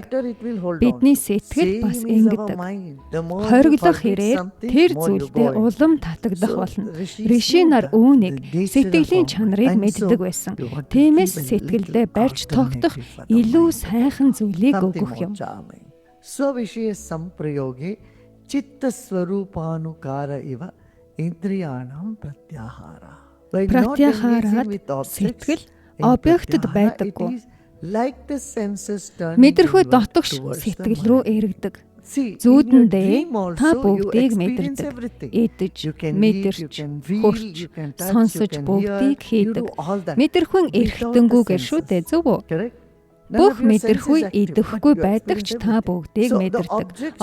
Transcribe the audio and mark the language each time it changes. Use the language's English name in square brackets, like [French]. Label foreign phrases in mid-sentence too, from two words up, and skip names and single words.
[Mongolian] Бидний сэтгэл бас ингэдэг. Хориглох хэрээр тэр зүйлдээ улам татагдах болно. Риши нар үүнийг сэтгэлийн чанарыг мэддэг байсан. Тиймээс сэтгэлдээ барьж тогтох илүү сайхан зүйлийг өгөх юм. [Sanskrit] स्वविषय सम्प्रयोगे चित्त स्वरूपानुकार इव इन्द्रियाणाम् प्रत्याहार. [Mongolian] Pratyahara сэтгэл объектд байдаггүй. Мэдрэхүй дотогш сэтгэл рүү эргэдэг. Зүүдэндээ та бүгдийг мэдэрдэг. Идэж, мэдэрч, хүрч, сонсож бүгдийг хийдэг. Мэдрэхүйн эрхтэнгүүгээр шүү дээ, зөв үү? Бүх мэдрэхүй идэхгүй байдаг ч та бүгдийг мэдэрдэг.